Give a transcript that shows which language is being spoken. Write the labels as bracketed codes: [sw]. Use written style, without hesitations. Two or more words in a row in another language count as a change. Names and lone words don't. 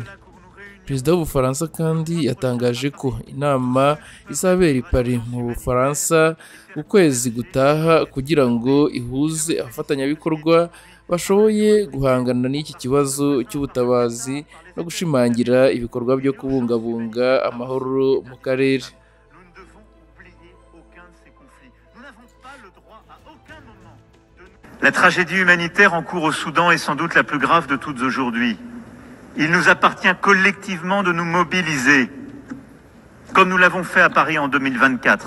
[rw] Perezida w'Ubufaransa kandi yatangaje ko inama izabera i Paris mu Bufaransa ukwezi gutaha kugira ngo ihuze abafatanyabikorwa bashoboye guhangana n'iki kibazo cy'ubutabazi no gushimangira ibikorwa byo kubungabunga amahoro mu karere. [fr] La tragédie humanitaire en cours au Soudan est sans doute la plus grave de toutes aujourd'hui. Il nous appartient collectivement de nous mobiliser, comme nous l'avons fait à Paris en 2024.